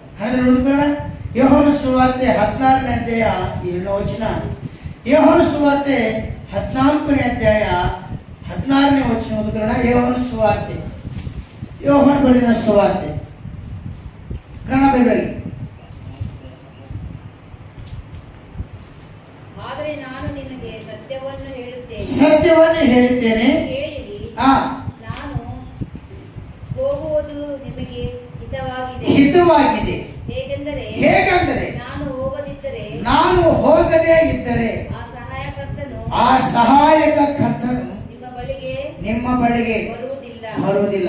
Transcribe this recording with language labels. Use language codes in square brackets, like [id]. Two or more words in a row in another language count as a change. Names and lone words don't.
[te] కదా యోహాను సువార్త 14వ అధ్యాయ 7వ వచనం, యోహాను సువార్త 14వ అధ్యాయ 16వ వచనం కదా. యోహాను సువార్త, యోహాను బలిన సువార్త కన్నడ బైబిల్. [kn] ಆದರೆ ನಾನು ನಿಮಗೆ ಸತ್ಯವನ್ನು ಹೇಳುತ್ತೇನೆ, ನಾನು ಹೋಗುವುದು ನಿಮಗೆ ಹಿತವಾಗಿದೆ. ಹೇಗೆಂದರೆ ನಾನು ಹೋಗದೇ ಇದ್ದರೆ ಆ ಸಹಾಯಕ ಕರ್ತನು ನಿಮ್ಮ ಬಳಿಗೆ ಬರುವುದಿಲ್ಲ.